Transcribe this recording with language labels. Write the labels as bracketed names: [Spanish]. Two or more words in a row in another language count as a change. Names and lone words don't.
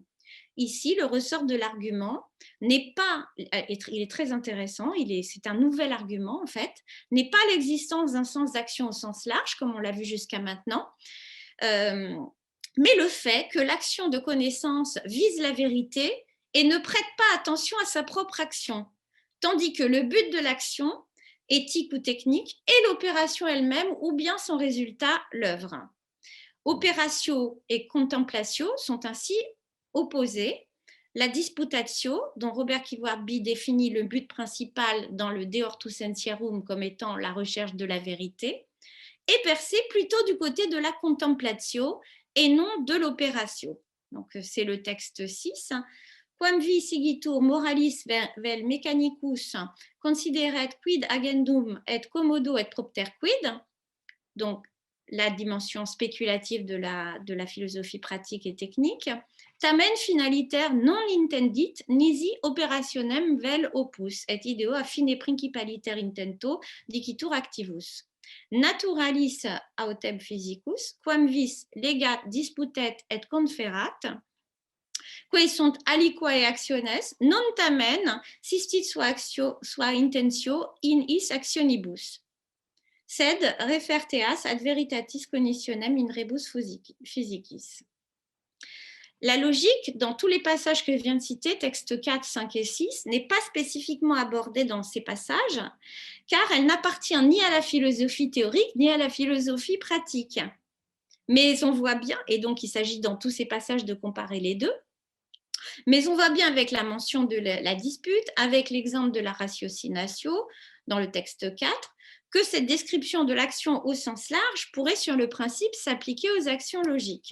[French] Ici, le ressort de l'argument n'est pas, il est très intéressant, c'est un nouvel argument en fait, n'est pas l'existence d'un sens d'action au sens large, comme on l'a vu jusqu'à maintenant, mais le fait que l'action de connaissance vise la vérité et ne prête pas attention à sa propre action, tandis que le but de l'action, éthique ou technique, est l'opération elle-même ou bien son résultat, l'œuvre. Opératio et contemplatio sont ainsi opposés. La disputatio, dont Robert Kilward-Bee définit le but principal dans le De Ortu Scientiarum comme étant la recherche de la vérité, est percée plutôt du côté de la contemplatio et non de l'opératio. Donc c'est le texte 6. [Latin] Quam vi sigitur moralis vel mechanicus consideret quid agendum et commodo et propter quid, [French] donc la dimension spéculative de la philosophie pratique et technique, [Latin] tamen finaliter non intendit nisi operationem vel opus et ideo affine principaliter intento dicitur activus. Naturalis autem physicus, quam vis legat disputet et conferat, quae sunt aliquae actiones, non tamen sistit sua intentio in is actionibus. Sed referteas ad veritatis cognitionem in rebus physicis. [French] La logique, dans tous les passages que je viens de citer, textes 4, 5 et 6, n'est pas spécifiquement abordée dans ces passages, car elle n'appartient ni à la philosophie théorique, ni à la philosophie pratique. Mais on voit bien, et donc il s'agit dans tous ces passages de comparer les deux, mais on voit bien avec la mention de la dispute, avec l'exemple de la ratiocinatio dans le texte 4, que cette description de l'action au sens large pourrait sur le principe s'appliquer aux actions logiques.